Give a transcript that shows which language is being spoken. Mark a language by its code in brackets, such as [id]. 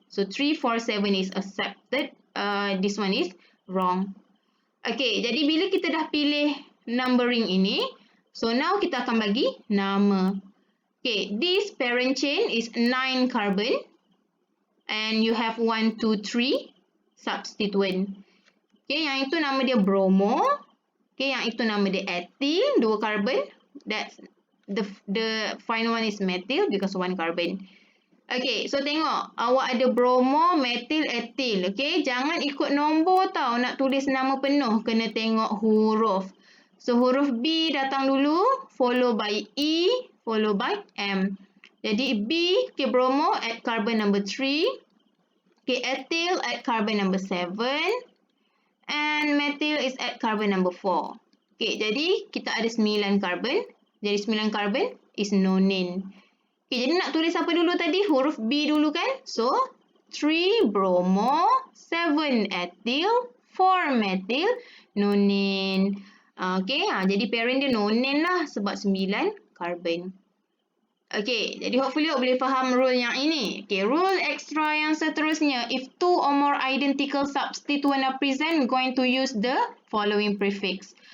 [en] So 347 is accepted. This one is wrong. [ms] Okay, jadi bila kita dah pilih numbering ini, so now kita akan bagi nama. [en] Okay, this parent chain is 9 carbon. And you have 1, 2, 3 substituent. [ms] Okay, yang itu nama dia bromo. Okay, yang itu nama dia ethyl, 2 carbon. [en] That's the final one is methyl because 1 carbon. [ms] Okay, so tengok. Awak ada bromo, methyl, ethyl. Okay, jangan ikut nombor tau. Nak tulis nama penuh, kena tengok huruf. [en] So, [ms] huruf B datang dulu, [en] follow by E, follow by M. Jadi B, okay, bromo at carbon number 3. Okay, ethyl at carbon number 7. and methyl is at carbon number 4. [ms] Okay, jadi kita ada 9 carbon. Jadi 9 carbon is nonane. Okay, jadi nak tulis apa dulu tadi? Huruf B dulu kan? So, 3 bromo, 7 ethyl, 4 methyl, nonane. Okay, jadi parent dia nonane lah sebab 9 carbon. Okay, jadi hopefully awak boleh faham rule yang ini. Okay, rule extra yang seterusnya. [en] If 2 or more identical substituent are present, we're going to use the following prefix.